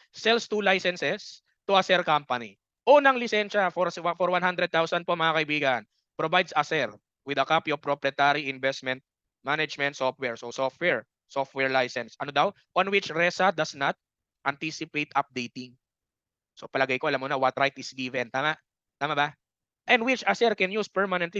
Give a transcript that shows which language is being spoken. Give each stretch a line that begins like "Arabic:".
English: Sells 2 licenses to a share company.
Filipino: Unang lisensya for 100,000 po mga kaibigan.
English: Provides a share with a copy of proprietary investment management software. So software license.
Filipino: Ano daw?
English: On which RESA does not anticipate updating.
Filipino: So palagay ko alam mo na
English: what right is given.
Filipino: Tama? Tama ba?
English: And which a share can use permanently.